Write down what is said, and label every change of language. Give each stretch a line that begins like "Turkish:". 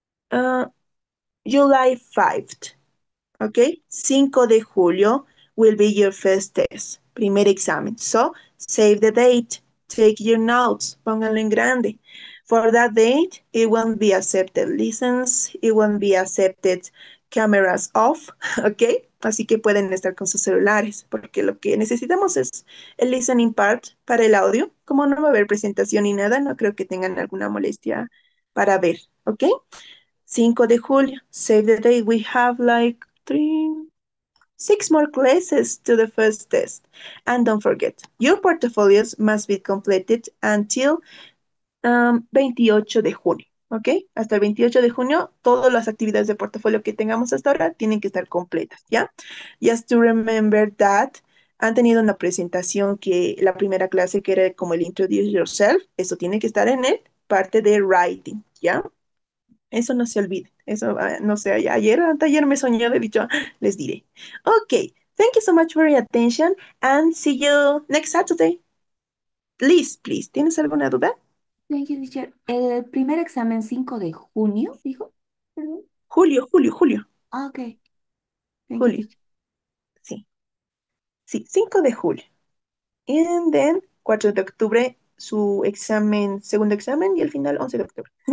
English: Uh, July 5th. Okay,
Spanish: 5 de julio
English: will be your first test,
Spanish: primer examen.
English: So, save the date, take your notes,
Spanish: pónganlo en grande.
English: For that date, it won't be accepted listens, it won't be accepted cameras off, ok?
Spanish: Así que pueden estar con sus celulares, porque lo que necesitamos es el listening part para el audio. Como no va a haber presentación ni nada, no creo que tengan alguna molestia para ver, ok? 5 de julio,
English: save the date. We have like 6 more classes to the first test. And don't forget, your portfolios must be completed until
Spanish: 28 de junio. ¿Ok? Hasta el 28 de junio, todas las actividades de portafolio que tengamos hasta ahora tienen que estar completas, ¿ya?
English: Just to remember that
Spanish: han tenido una presentación que la primera clase que era como el Introduce Yourself, eso tiene que estar en el parte de writing, ¿ya? Eso no se olvide. Eso, no sé, ayer, anteayer me soñé, he dicho, les diré.
English: Ok, thank you so much for your attention and see you next Saturday.
Spanish: Please, ¿tienes alguna duda?
English: Thank you, teacher.
Spanish: El primer examen 5 de junio, dijo. Perdón. Julio.
English: Ah, ok. Thank you,
Spanish: Julio,
English: teacher.
Spanish: sí, 5 de julio.
English: And then
Spanish: 4 de octubre, su examen, segundo examen, y al final 11 de octubre.